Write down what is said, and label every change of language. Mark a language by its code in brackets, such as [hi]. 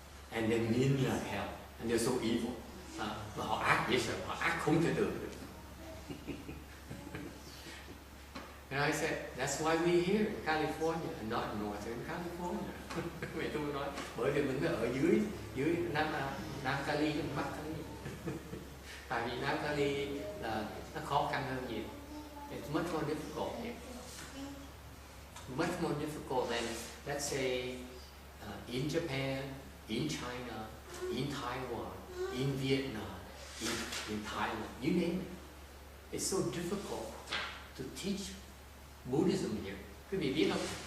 [en] And they're mean like hell, and they're so evil. [vi] Và họ ác dễ sợ, họ ác không thể tưởng được. [en] And I said, that's why we're here in California and not in Northern California. [vi] Mẹ tôi nói, bởi vì mình ở dưới Nam Cali, Bắc Cali. Tại vì Nam Cali là nó khó khăn hơn nhiều. [en] It's much more difficult here. Much more difficult than, let's say, in Japan, in China, in Taiwan, in Vietnam, in Thailand, you name it. It's so difficult to teach Buddhism here. [vi] Quý vị biết không?